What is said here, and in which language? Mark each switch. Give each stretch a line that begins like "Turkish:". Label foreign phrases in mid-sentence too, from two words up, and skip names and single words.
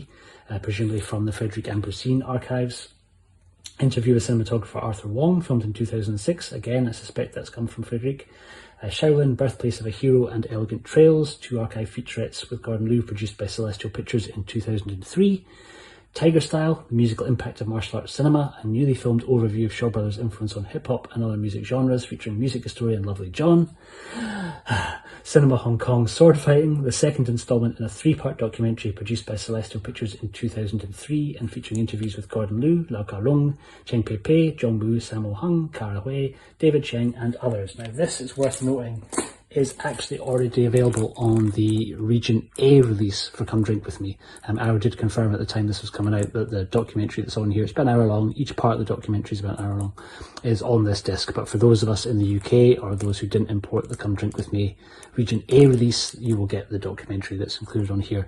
English: presumably from the Frederick Ambrosine archives, interview with cinematographer Arthur Wong filmed in 2006, again I suspect that's come from Frederick, Shaolin, Birthplace of a Hero and Elegant Trails, 2 archive featurettes with Gordon Liu produced by Celestial Pictures in 2003, Tiger Style, the musical impact of martial arts cinema, a newly filmed overview of Shaw Brothers' influence on hip-hop and other music genres featuring music historian Lovely John, Cinema Hong Kong Sword Fighting, the second instalment in a 3-part documentary produced by Celestial Pictures in 2003 and featuring interviews with Gordon Liu, Lau Kar-leung, Cheng Pei-pei, Zhong Bu, Sammo Hung, Kara Hui, David Cheng and others. Now this is worth noting is actually already available on the Region A release for Come Drink With Me. Arrow did confirm at the time this was coming out that the documentary that's on here, it's about an hour long, each part of the documentary is about an hour long, is on this disc. But for those of us in the UK or those who didn't import the Come Drink With Me Region A release, you will get the documentary that's included on here.